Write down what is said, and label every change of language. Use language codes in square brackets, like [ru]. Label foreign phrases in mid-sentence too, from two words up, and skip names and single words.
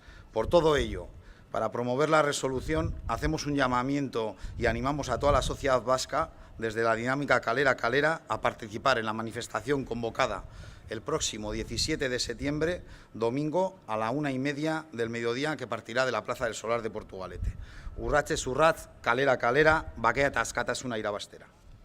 [es] Por todo ello, para promover la resolución, hacemos un llamamiento y animamos a toda la sociedad vasca, desde la dinámica Kalera Kalera, a participar en la manifestación convocada el próximo 17 de septiembre, domingo, a la 1:30 del mediodía, que partirá de la Plaza del Solar de Portugalete. [eu] Urratxe urratz, kalera kalera, bakea eta askatasuna irabaztera.